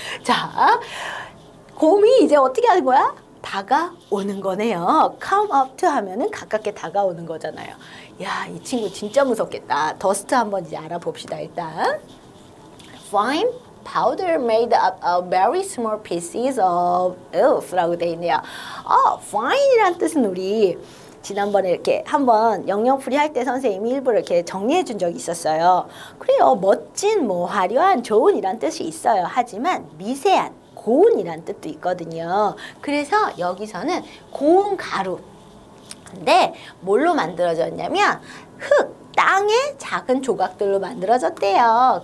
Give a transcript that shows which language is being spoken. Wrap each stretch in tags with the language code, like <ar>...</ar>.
<ko>자, 곰이 이제 어떻게 하는 거야? 다가오는 거네요. come up to 하면은 가깝게 다가오는 거잖아요. 야, 이 친구 진짜 무섭겠다. 더스트 한번 이제 알아봅시다, 일단.</ko> <en>Fine powder made up of very small pieces of earth라고</en> <ko>돼 있네요. fine이란 뜻은 우리 지난번에 이렇게 한번 영영풀이 할 때 선생님이 일부러 이렇게 정리해 준 적이 있었어요. 그래요. 멋진, 화려한, 좋은이란 뜻이 있어요. 하지만 미세한, 고운이란 뜻도 있거든요. 그래서 여기서는 고운 가루. 근데 뭘로 만들어졌냐면 땅의 작은 조각들로 만들어졌대요.</ko>